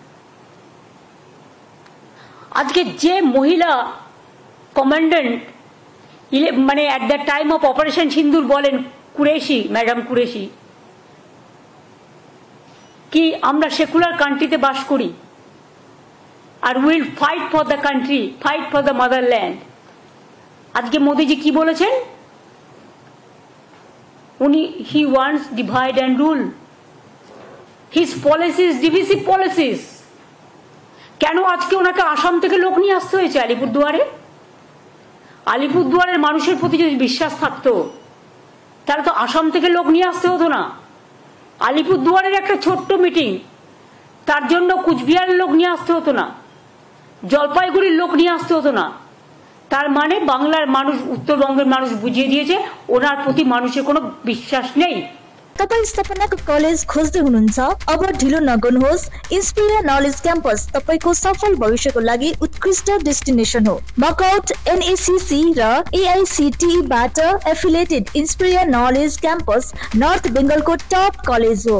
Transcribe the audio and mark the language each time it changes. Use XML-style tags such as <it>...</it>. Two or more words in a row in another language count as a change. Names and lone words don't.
<bn>আজকে যে মহিলা কমান্ডেন্ট মানে</bn> <en>at the time of Operation Sindoor</en> <bn>বলেন, কুরেশি, ম্যাডাম কুরেশি, কি আমরা</bn> <en>secular country-তে</en> <bn>বাস করি আর</bn> <en>will fight for the country, fight for the motherland.</en> <bn>আজকে মোদিজি কি বলেছেন? উনি</bn> <en>he wants divide and rule, his policies divisive policies.</en> <bn>কেন আজকে ওনাকে আসাম থেকে লোক নিয়ে আসতে হয়েছে আলিপুরদুয়ারে? আলিপুরদুয়ারের মানুষের প্রতি যদি বিশ্বাস থাকতো তাহলে তো আসাম থেকে লোক নিয়ে আসতে হতো না। আলিপুরদুয়ারের একটা ছোট্ট মিটিং, তার জন্য কুচবিহারের লোক নিয়ে আসতে হতো না, জলপাইগুড়ির লোক নিয়ে আসতে হতো না। তার মানে বাংলার মানুষ, উত্তরবঙ্গের মানুষ বুঝিয়ে দিয়েছে ওনার প্রতি মানুষের কোনো বিশ্বাস নেই।</bn> <ne>तपाईं स्थापनाको कलेज खोज्दै हुनुहुन्छ? अब ढिलो नगर्नुहोस्। इन्स्पिरिया नलेज क्याम्पस तपाईको सफल भविष्यको लागि उत्कृष्ट डेस्टिनेसन हो। मकआउट एनएसीसी र एआईसीटीई बाट एफिलिएटेड इन्स्पिरिया नलेज क्याम्पस नर्थ बेंगलको</ne> <en>top college</en> <ne>हो।</ne>